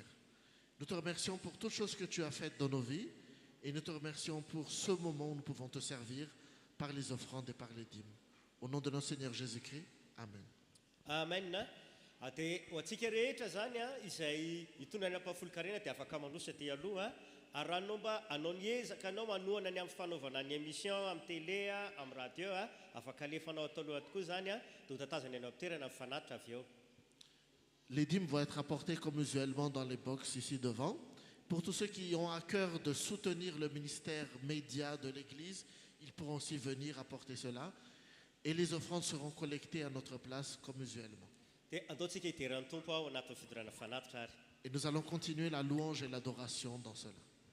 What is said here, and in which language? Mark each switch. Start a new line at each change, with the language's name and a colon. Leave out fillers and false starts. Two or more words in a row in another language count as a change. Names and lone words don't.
French: Nous te remercions pour toutes choses que tu as faites dans nos vies et nous te remercions pour ce moment où nous pouvons te servir par les offrandes et par les dîmes. Au nom de notre Seigneur Jésus-Christ, Amen. Amen.
Malagasy: Dia ho antsika rehetra zany izay hitondra ny ampafolo-karena dia afaka mandrosa ty aloha ary raha nomba anao ny ezaka anao manohana ny amin'ny fanaovana ny émission amin'ny télé amin'ny radio afaka alefanao atao aloha tokoa zany dia ho tatazana ianao am'toerana amin'ny fanatitra avy eo.
French: Les dîmes vont être apportés comme usuellement dans les box ici devant. Pour tous ceux qui ont à cœur de soutenir le ministère média de l'Église, ils pourront aussi venir apporter cela. Et les offrandes seront collectées à notre place comme usuellement.
Malagasy: Dia andaontsika hideran'ny tompo ao anatin'ny fidorana fanatitra ary.
French: Et nous allons continuer la louange et l'adoration dans cela.